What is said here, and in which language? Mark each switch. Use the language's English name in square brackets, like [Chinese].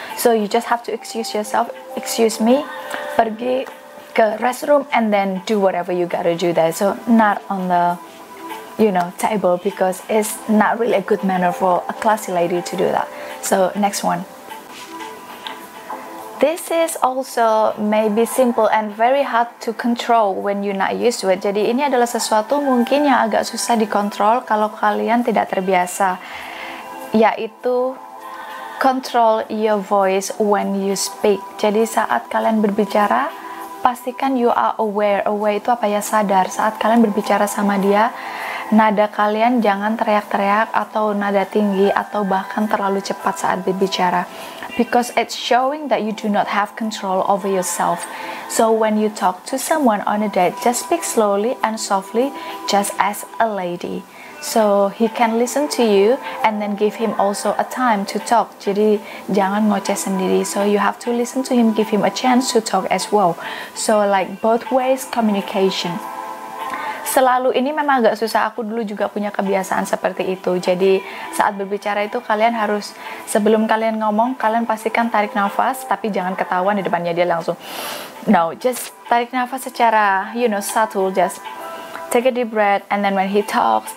[English] So you just have to excuse yourself, excuse me, [Indonesian] pergi ke restroom [English] and then do whatever you gotta do there. So not on the table, because it's not really a good manner for a classy lady to do that. So next one. This is also maybe simple and very hard to control when you're not used to it. [Indonesian] Jadi ini adalah sesuatu mungkin yang agak susah dikontrol kalau kalian tidak terbiasa, yaitu [English] control your voice when you speak. [Indonesian] Jadi saat kalian berbicara, pastikan [English] you are aware. [Indonesian] Aware itu apa ya? Sadar. Saat kalian berbicara sama dia, nada kalian jangan teriak-teriak atau nada tinggi atau bahkan terlalu cepat saat berbicara, [English] because it's showing that you do not have control over yourself. So when you talk to someone on a date, just speak slowly and softly, just as a lady, so he can listen to you and then give him also a time to talk. [Indonesian] Jadi jangan ngoceh sendiri, [English] so you have to listen to him, give him a chance to talk as well. So like both ways communication. [Indonesian] selalu ini memang agak susah. Aku dulu juga punya kebiasaan seperti itu. Jadi saat berbicara itu kalian harus, sebelum kalian ngomong, kalian pastikan tarik nafas, tapi jangan ketahuan di depannya dia langsung. [English] No, just [Indonesian] tarik nafas secara [English] subtle, just take a deep breath and then when he talks.